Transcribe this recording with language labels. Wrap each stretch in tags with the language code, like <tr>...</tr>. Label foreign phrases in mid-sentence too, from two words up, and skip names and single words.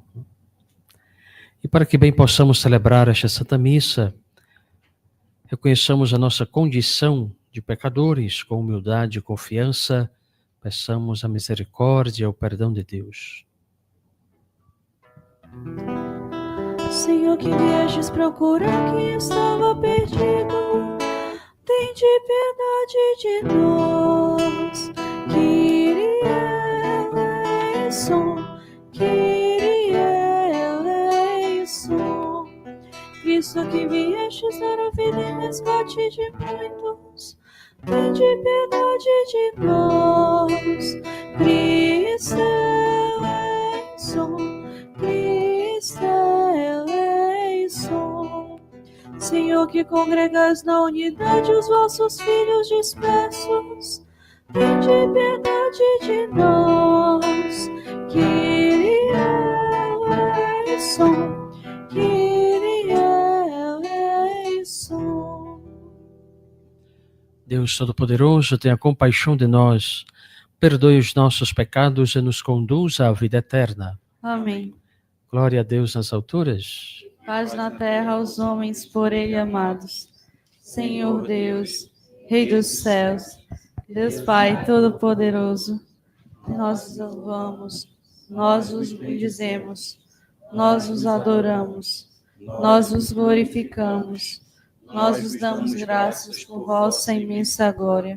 <pt>E para que bem possamos celebrar esta Santa Missa, reconheçamos a nossa condição de pecadores com humildade e confiança, peçamos a misericórdia e o perdão de Deus. Senhor, que viestes procurar quem estava perdido, tende piedade de nós.</pt> <el>Κύριε ελέησον, Κύριε ελέησον.</el> <pt>Cristo, que viestes dar a vida em resgate de muitos, tende piedade de nós.</pt> <el>Χριστέ ελέησον, Χριστέ ελέησον.</el> <pt>Senhor, que congregas na unidade os vossos filhos dispersos, tende piedade de nós.</pt> <el>Κύριε ελέησον, Κύριε ελέησον.</el> <pt>Deus Todo-Poderoso, tenha compaixão de nós, perdoe os nossos pecados e nos conduza à vida eterna. Amém. Glória a Deus nas alturas. Paz na terra aos homens por ele amados. Senhor Deus, Rei dos céus, Deus Pai Todo-Poderoso, nós os louvamos, nós os bendizemos, nós os adoramos, nós os glorificamos, nós os damos graças por vossa imensa glória.</pt>